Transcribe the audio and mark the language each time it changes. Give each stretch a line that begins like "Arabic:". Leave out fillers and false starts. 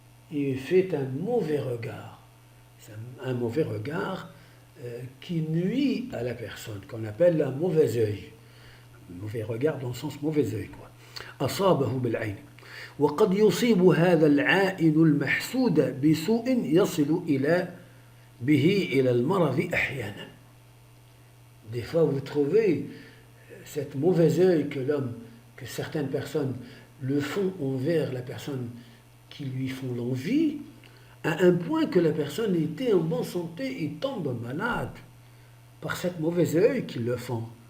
French: Il fait un mauvais regard. C'est un mauvais regard qui nuit à la personne, qu'on appelle un mauvais œil. Un mauvais regard dans le sens mauvais œil, quoi.
Arabic: أصابه بالعين وقد يصيب هذا العائن المحسود بسوء يصل به إلى المرض أحيانا.
French: Des fois, vous trouvez cette mauvais œil que certaines personnes le font envers la personne qui lui font l'envie, à un point que la personne était en bonne santé et tombe malade par cette mauvaise œil qu'ils le font.